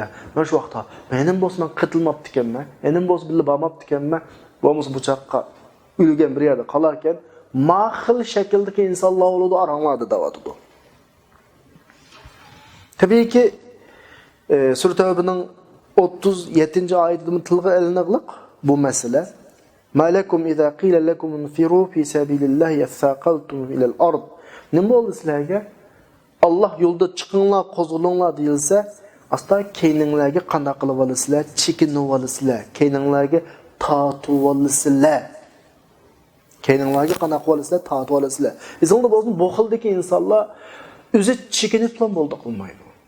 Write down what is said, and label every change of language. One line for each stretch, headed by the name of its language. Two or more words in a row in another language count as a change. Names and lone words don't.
Uzbek: Mana shu vaqtda mening bo'lsam qitilmabdi ekanman, mening bo'lsa bilib bormabdi ekanman, bo'lmasa bu chaqqa o'lgan bir yerda qolar ekan, mahil shakldagi insonlar bo'ladi, aranglarda davatidi. Tabiiyki Sura Tavbaning 37-oyatida tilga ilinadiq bu masala.
Arabic: مالكم إذا قيل لكم انفروا في سبيل الله اثاقلتم إلى الأرض.
Uzbek: Nima bo'ldi sizlarga? Alloh yo'lda chiqinglar, qo'zg'alinglar deyilsa, asta keyninglarga qanday qilib olasizlar? Chekinib olasizlar. Keyninglarga tortib olasizlar. Kendinlarga qanaq olasizlar, tatib olasizlar. Esingizda bo'lsin, bu xildagi insonlar o'zi chekinib ham bo'ldi qilmaydi.